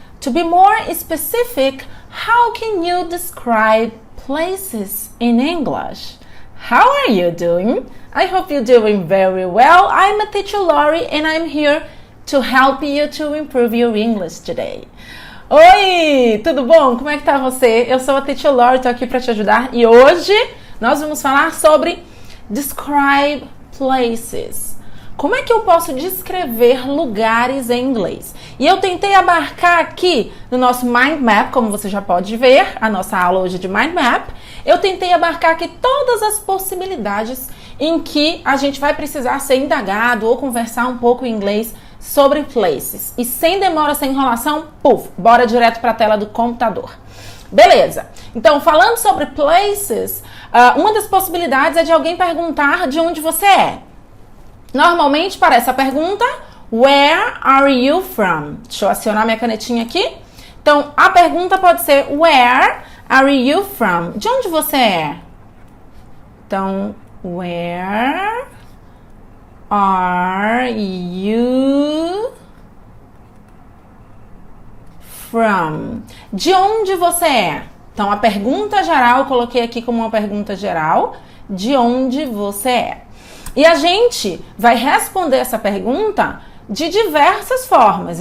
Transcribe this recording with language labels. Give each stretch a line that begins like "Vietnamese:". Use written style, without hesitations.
English: To be more specific, how can you describe places in English? How are you doing? I hope you're doing very well. I'm a teacher Lori and I'm here to help you to improve your English today.
Portuguese: Oi, tudo bom? Como é que tá você? Eu sou a teacher Lori, tô aqui para te ajudar e hoje nós vamos falar sobre
English: describe places.
Portuguese: Como é que eu posso descrever lugares em inglês? E eu tentei abarcar aqui no nosso Mind Map, como você já pode ver, a nossa aula hoje de Mind Map, eu tentei abarcar aqui todas as possibilidades em que a gente vai precisar ser indagado ou conversar um pouco em inglês sobre places. E sem demora, sem enrolação, bora direto para a tela do computador. Beleza. Então, falando sobre places, uma das possibilidades é de alguém perguntar de onde você é. Normalmente, para essa pergunta,
English: where are you from?
Portuguese: Deixa eu acionar minha canetinha aqui. Então, a pergunta pode ser
English: where are you from?
Portuguese: De onde você é? Então,
English: where are you from?
Portuguese: De onde você é? Então, a pergunta geral, eu coloquei aqui como uma pergunta geral. De onde você é? E a gente vai responder essa pergunta de diversas formas.